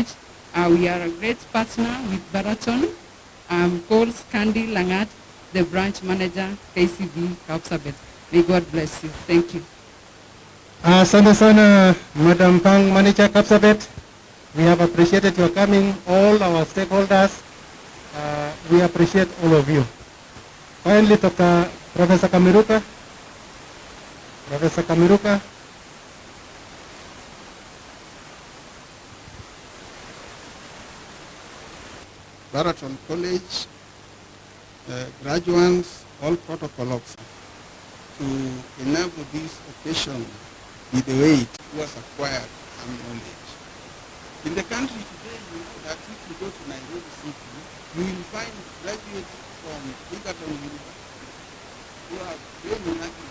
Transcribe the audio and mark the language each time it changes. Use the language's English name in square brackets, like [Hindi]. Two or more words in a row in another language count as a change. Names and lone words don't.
[English] We are a great partner with Baraton. I'm called Candy Langat, the branch manager, KCB Kapsabet. May God bless you. Thank you. [Swahili] Asante sana, [English] Madam Bank Manager Kapsabet. We have appreciated your coming, all our stakeholders. We appreciate all of you. Finally, Dr. Professor Kamiruka. Professor Kamiruka. Baraton College, graduates, all protocol officers, to enable this occasion with the way it was acquired some knowledge. In the country today, you know that if you go to Nairobi City, you will find graduates from Baraton University who are doing nothing.